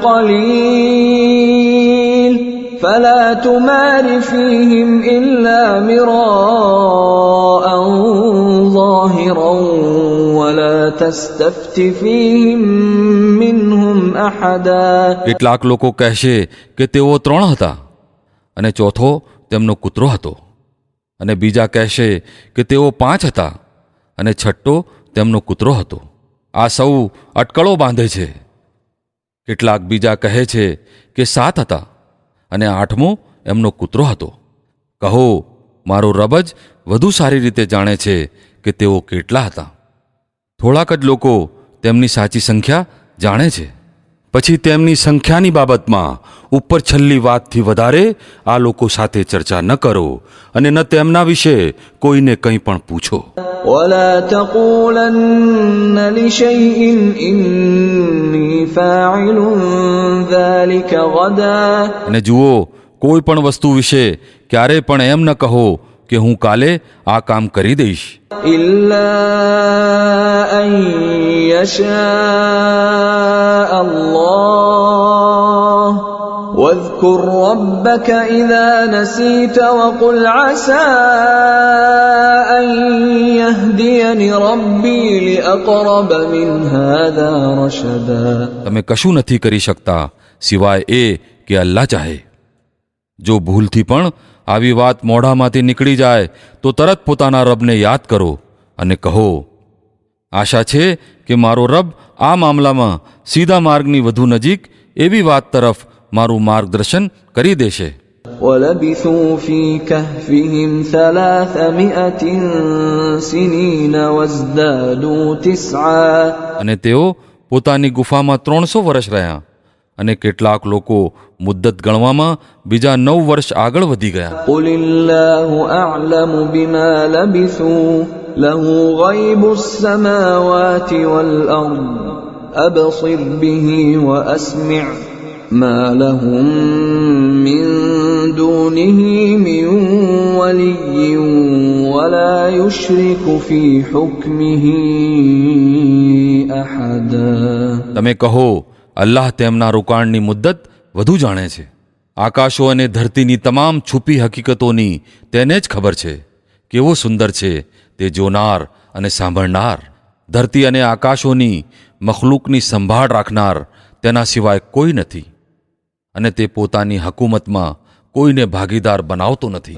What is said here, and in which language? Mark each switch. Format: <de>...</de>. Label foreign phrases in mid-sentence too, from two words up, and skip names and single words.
<ar>قليل فلا تمار فيهم إلا مراء ظاهرا ولا تستفت فيهم منهم أحدا.</ar> <gu>કેટલાક લોકો કહેશે કે તેઓ 3 હતા અને ચોથો તેમનો કૂતરો હતો, અને બીજા કહેશે કે તેઓ 5 હતા અને છઠ્ઠો તેમનો કૂતરો હતો. આ સૌ અટકળો બાંધે છે. કેટલાક બીજા કહે છે કે 7 હતા અને 8મો એમનો કૂતરો હતો. કહો, મારો રબ જ વધુ સારી રીતે જાણે છે કે તેઓ કેટલા હતા. થોડાક જ લોકો તેમની સાચી સંખ્યા જાણે છે. પછી તેમની સંખ્યાની બાબતમાં ઉપર છેલ્લી વાતથી વધારે આ લોકો સાથે ચર્ચા ન કરો અને ન તેમના વિશે કોઈને કંઈ પણ પૂછો.</gu> <ar>ولا تقولن لشيء إني فاعل ذلك غدا.</ar> <gu>અને જુઓ, કોઈ પણ વસ્તુ વિશે ક્યારે પણ એમ ન કહો કે હું કાલે આ કામ કરી દઈશ.</gu> <ar>إلا أن يشاء الله واذكر ربك إذا نسيت وقل عسى أن يهديني ربي لأقرب من هذا رشدا.</ar> <gu>તમે કશું નથી કરી શકતા સિવાય એ કે અલ્લાહ ચાહે. જો ભૂલથી પણ આવી વાત મોઢામાંથી નીકળી જાય તો તરત પોતાના રબને યાદ કરો અને કહો, આશા છે કે મારો રબ આ મામલામાં સીધા માર્ગની વધુ નજીક એવી વાત તરફ મારું માર્ગદર્શન કરી દેશે.</gu> <ar>ولبثوا في كهفهم 300 سنين وازدادوا 9.</ar> <gu>અને તેઓ પોતાની ગુફામાં 300 વર્ષ રહ્યા અને કેટલાક લોકો મુદ્દત ગણવામાં બીજા 9 વર્ષ આગળ વધી ગયા.</gu> <ar>قل الله أعلم بما لبثوا له غيب السماوات والأرض أبصر به وأسمع ما لهم من دونه من ولي ولا يشرك في حكمه أحدا.</ar> <gu>તમે કહો, અલ્લાહ તેમના રોકાણની મુદ્દત વધુ જાણે છે. આકાશો અને ધરતીની તમામ છુપી હકીકતોની તેને જ ખબર છે. કેવો સુંદર છે તે જોનાર અને સાંભળનાર. ધરતી અને આકાશોની મખલૂકની સંભાળ રાખનાર તેના સિવાય કોઈ નથી અને તે પોતાની હકુમતમાં કોઈને ભાગીદાર બનાવતો નથી.</gu>